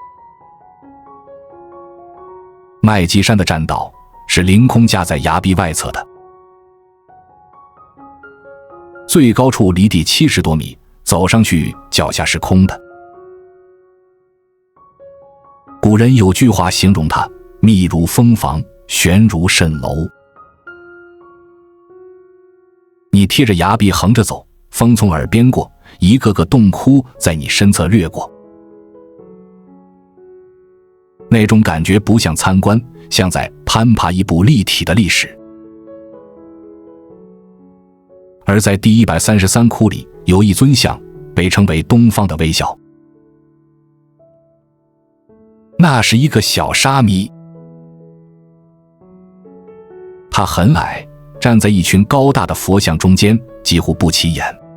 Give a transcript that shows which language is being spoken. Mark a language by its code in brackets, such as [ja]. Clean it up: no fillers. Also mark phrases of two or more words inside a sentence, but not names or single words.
[zh] 麥積山的栈道是凌空架在崖壁外側的，最高處離地70多米，走上去腳下是空的。古人有句話形容它：密如蜂房，懸如蜃樓。你貼着崖壁橫着走，風從耳邊過，一個個洞窟在你身側掠過。那種感覺不像參觀，像在攀爬一部立體的歷史。而在第133窟裡有一尊像，被稱為東方的微笑。那是一個小沙彌，他很矮，站在一群高大的佛像中間，幾乎不起眼。